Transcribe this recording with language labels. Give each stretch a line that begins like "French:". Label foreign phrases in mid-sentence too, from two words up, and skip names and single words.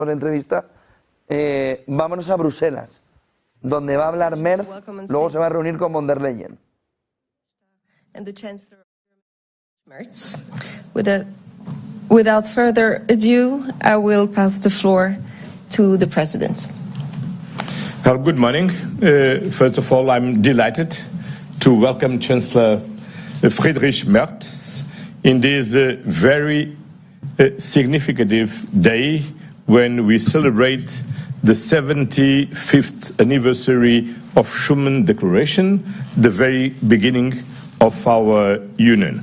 Spanish: por la entrevista. Vámonos a Bruselas, donde va a hablar Merz, luego se va a reunir con von der Leyen.
English: And the Chancellor Merz. Without further ado, I will pass the floor to the President. Well, good morning. First of all, I'm delighted to welcome Chancellor Friedrich Merz in this very significant day when we celebrate the 75th anniversary of Schuman Declaration, the very beginning of our union.